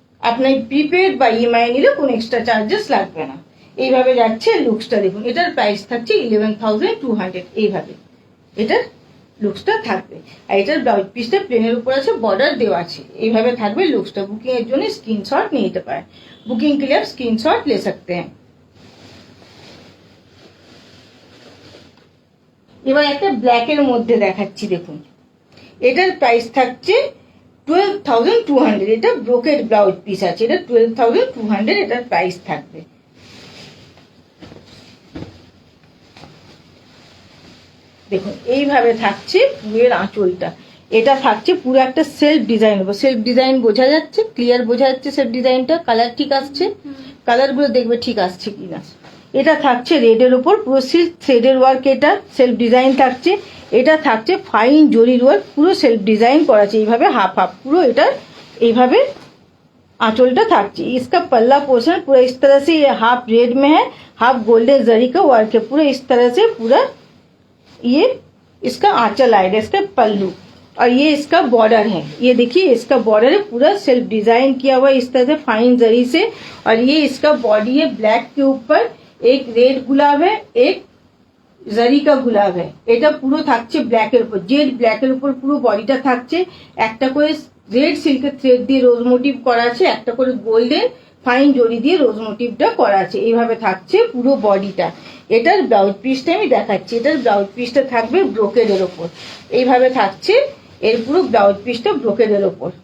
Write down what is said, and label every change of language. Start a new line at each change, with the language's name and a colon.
Bangla: আপনার প্রিপেড বা ইএমআই নিলে কোনো এক্সট্রা চার্জেস লাগবে না। এইভাবে যাচ্ছে লুকসটা দেখুন। এটার প্রাইস থাকছে 11,200। এইভাবে এটার লুকসটা থাকবে। আর এটার ব্লাউজ পিসটা প্লেনের উপর আছে, বর্ডার দেওয়া আছে, এইভাবে থাকবে লুকসটা। বুকিং এর জন্য স্ক্রিনশট নিয়ে নিতে পারেন।
Hindi: বুকিং के लिए आप स्क्रीनशॉट ले सकते हैं।
Bangla: এবার একটা ব্ল্যাকের মধ্যে দেখাচ্ছি দেখুন। এটার প্রাইস থাকছে 12,200। এটা ব্রোকেড ব্লাউজ পিস আছে, এটা 12,200 এটার প্রাইস থাকবে। দেখুন এইভাবে থাকছে পুরো আঁচলটা। এটা থাকছে পুরো একটা সেলফ ডিজাইন। সেলফ ডিজাইন বোঝা যাচ্ছে, ক্লিয়ার বোঝা যাচ্ছে সেলফ ডিজাইনটা। কালার ঠিক আসছে, কালারগুলো দেখবে ঠিক আসছে কিনা। এটা থাকছে রেডের উপর পুরো সিল্ক থ্রেডের ওয়ার্ক, এটা সেলফ ডিজাইন থাকছে। এটা থাকছে ফাইন জরির ওয়ার্ক, পুরো সেলফ ডিজাইন করা আছে এইভাবে হাফ হাফ পুরো। এটা এইভাবে आंचलटा থাকছে।
Hindi: इसका पल्ला पोर्शन पूरा इस तरह से, ये हाफ रेड में है, हाफ गोल्डन जरी का वर्क है, पूरा इस तरह से पूरा ये इसका आंचल आएगा, इसका पल्लू। और ये इसका बॉर्डर है, ये देखिए इसका बॉर्डर है पूरा सेल्फ डिजाइन किया हुआ इस तरह से फाइन जरी से। और ये इसका बॉडी है, ब्लैक के ऊपर एक रेड गुलाब है, एक জারি কা গুলাব है।
Bangla: এটা পুরো থাকছে ব্ল্যাকের উপর, জেড ব্ল্যাকের উপর পুরো বডিটা থাকছে। একটা করে রেড সিল্কের থ্রেড দিয়ে রোজ মোটিভ করা আছে, একটা করে গোল্ডেন ফাইন জরি দিয়ে রোজ মোটিভটা করা আছে। এইভাবে থাকছে পুরো বডিটা। এটার ব্লাউজ পিসটা আমি দেখাচ্ছি। এটার ব্লাউজ পিসটা থাকবে ব্রোকেডের ওপর, এইভাবে থাকছে এর পুরো ব্লাউজ পিসটা ব্রোকেডের ওপর।